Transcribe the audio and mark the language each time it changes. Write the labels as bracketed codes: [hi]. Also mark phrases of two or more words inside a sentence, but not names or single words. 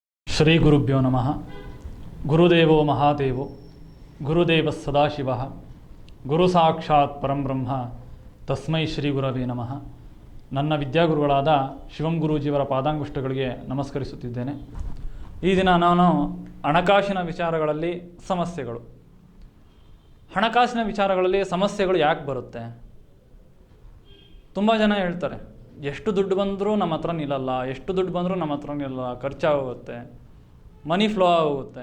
[sa] ಶ್ರೀ ಗುರುಭ್ಯೋ ನಮಃ. ಗುರುದೇವೋ ಮಹಾದೇವೋ ಗುರುದೇವ ಸದಾಶಿವ ಗುರು ಸಾಕ್ಷಾತ್ ಪರಂಬ್ರಹ್ಮ ತಸ್ಮೈ ಶ್ರೀ ಗುರವೇ ನಮಃ. [kn] ನನ್ನ ವಿದ್ಯಾಗುರುಗಳಾದ ಶಿವಂ ಗುರೂಜಿಯವರ ಪಾದಾಂಗುಷ್ಟಗಳಿಗೆ ನಮಸ್ಕರಿಸುತ್ತಿದ್ದೇನೆ. ಈ ದಿನ ನಾನು ಹಣಕಾಸಿನ ವಿಚಾರಗಳಲ್ಲಿ ಹಣಕಾಸಿನ ವಿಚಾರಗಳಲ್ಲಿ ಸಮಸ್ಯೆಗಳು ಯಾಕೆ ಬರುತ್ತೆ? ತುಂಬ ಜನ ಹೇಳ್ತಾರೆ, ಎಷ್ಟು ದುಡ್ಡು ಬಂದರೂ ನಮ್ಮ ಹತ್ರ ನಿಲ್ಲಲ್ಲ, ಎಷ್ಟು ದುಡ್ಡು ಬಂದರೂ ನಮ್ಮ ಹತ್ರ ನಿಲ್ಲಲ್ಲ, ಖರ್ಚಾಗೋಗುತ್ತೆ, [en] money flow [kn] ಆಗೋಗುತ್ತೆ.